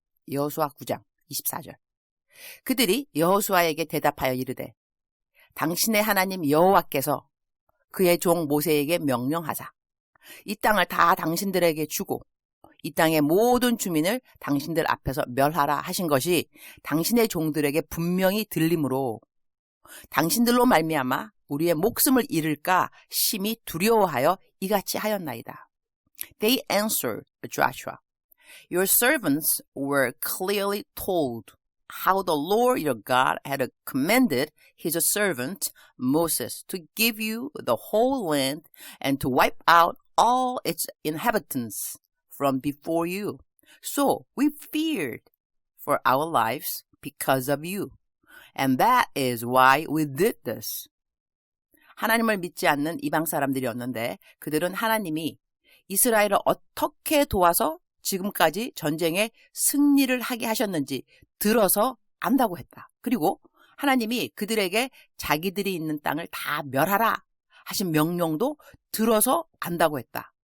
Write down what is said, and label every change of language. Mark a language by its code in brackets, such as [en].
[ko] 여호수아 9장 24절. 그들이 여호수아에게 대답하여 이르되 당신의 하나님 여호와께서 그의 종 모세에게 명령하사 이 땅을 다 당신들에게 주고 이 땅의 모든 주민을 당신들 앞에서 멸하라 하신 것이 당신의 종들에게 분명히 들리므로 당신들로 말미암아 우리의 목숨을 잃을까 심히 두려워하여 이같이 하였나이다. [en] They answered Joshua, Your servants were clearly told how the Lord your God had commanded his servant Moses to give you the whole land and to wipe out all its inhabitants from before you. So we feared for our lives because of you. And that is why we did this. [ko] 하나님을 믿지 않는 이방 사람들이었는데 그들은 하나님이 이스라엘을 어떻게 도와서 지금까지 전쟁에 승리를 하게 하셨는지 들어서 안다고 했다. 그리고 하나님이 그들에게 자기들이 있는 땅을 다 멸하라 하신 명령도 들어서 안다고 했다.